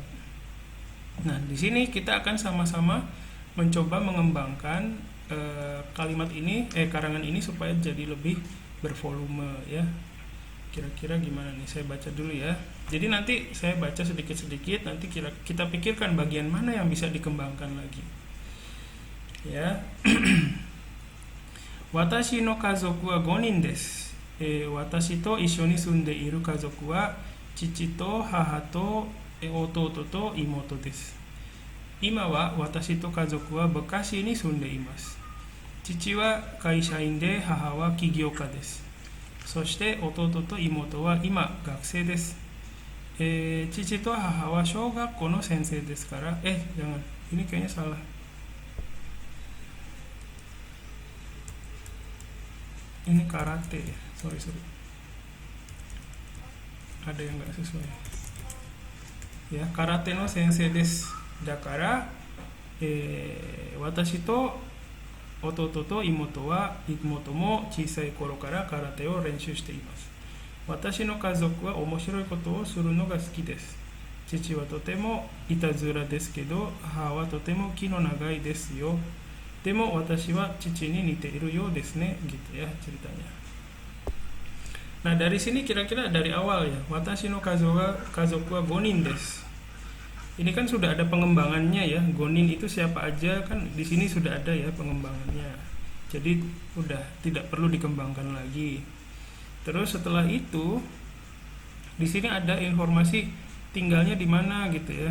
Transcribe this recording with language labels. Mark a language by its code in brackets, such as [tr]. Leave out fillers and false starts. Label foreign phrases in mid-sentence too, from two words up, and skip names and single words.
[id] Nah, di sini kita akan sama-sama mencoba mengembangkan kalimat ini, karangan ini supaya jadi lebih bervolume ya. Kira-kira gimana nih? Saya baca dulu ya. Jadi nanti saya baca sedikit-sedikit, nanti kita pikirkan bagian mana yang bisa dikembangkan lagi. Ya. [ja] 私の家族は 5 人です。私と一緒に住んでいる家族は父と母と弟と妹です。今は私と家族は昔に住んでいます。父は会社員で母は起業家です。そして弟と妹は今学生です。父と母は小学校の先生ですから、 [id] jangan, ini kayaknya salah. Ini karate ya, sorry. Ada yang nggak sesuai. Ya, [ja] 空手の先生です. だから、私と弟と妹も小さい頃から空手を練習しています. 私の家族は面白いことをするのが好きです. 父はとてもいたずらですけど、母はとても気の長いですよ. でも私は父に似ているようですね, [id] gitu ya ceritanya. Nah dari sini kira-kira dari awal ya, [ja] 私の家族は五人です. [id] Ini kan sudah ada pengembangannya ya, gonin itu siapa aja kan di sini sudah ada ya pengembangannya. Jadi udah tidak perlu dikembangkan lagi. Terus setelah itu di sini ada informasi tinggalnya di mana gitu ya.